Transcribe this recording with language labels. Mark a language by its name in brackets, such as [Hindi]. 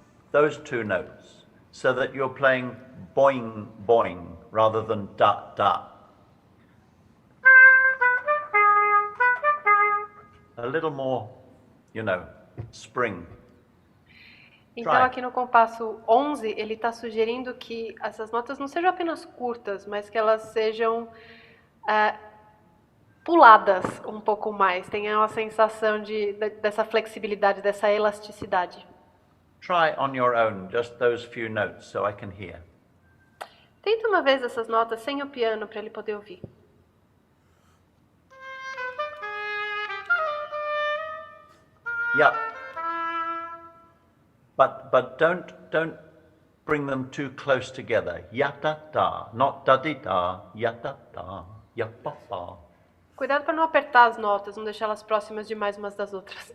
[English] Those two notes, so that you're playing boing, boing, rather than da, da. A little more, you know, spring. [Portuguese] Então aqui no compasso 11, ele está sugerindo que essas notas não sejam apenas curtas, mas que elas sejam puladas um pouco mais, tenham a sensação dessa flexibilidade, dessa elasticidade. [English] Try on your own, just those few notes, so I can hear. [Portuguese] Tenta uma vez essas notas sem o piano para ele poder ouvir. [English] Yeah. But don't bring them too close together. Ya da da, not da di da, ya da da, ya ba ba. [Portuguese] Cuidado para não apertar as notas, não deixar elas próximas demais umas das outras.